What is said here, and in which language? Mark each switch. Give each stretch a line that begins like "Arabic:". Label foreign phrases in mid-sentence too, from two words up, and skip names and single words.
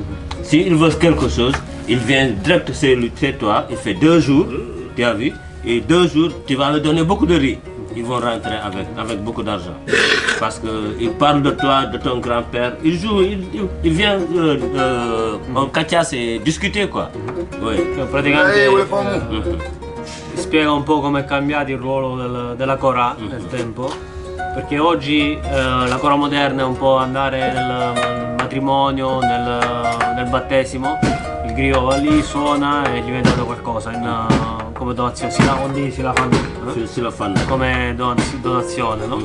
French: S'ils veulent quelque chose, ils viennent direct chez toi, il fait 2 jours, tu as vu, et 2 jours, tu vas leur donner beaucoup de riz. Ils vont rentrer avec beaucoup d'argent. Parce qu'ils parlent de toi, de ton grand-père, ils jouent, ils viennent en Katia, c'est discuter quoi. Oui.
Italian: Praticamente spiega un po' come è cambiato il ruolo della Cora nel tempo. Perché oggi la Cora moderna è un po' andare nel matrimonio, nel battesimo, il griot va lì, suona e è diventato qualcosa come donazione, si la fanno come donazione, no?